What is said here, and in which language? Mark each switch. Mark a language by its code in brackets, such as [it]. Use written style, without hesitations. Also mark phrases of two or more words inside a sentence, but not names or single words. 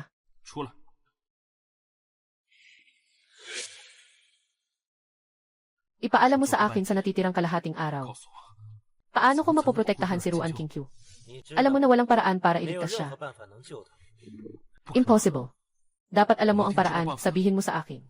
[zh] 出来。 [tl] Ipaalam mo sa akin sa natitirang kalahating araw. [zh] 告诉我， [tl] Paano ko mapoprotektahan si Ruan Qingqiu? [zh] 你知 [tl] Alam mo [zh] 道 [tl] na walang paraan para [zh] 没有 [tl] iligtas [zh] 任 [tl] siya. [zh] 何办法能救他。 [tl] Impossible. Dapat alam mo ang paraan, sabihin mo sa akin.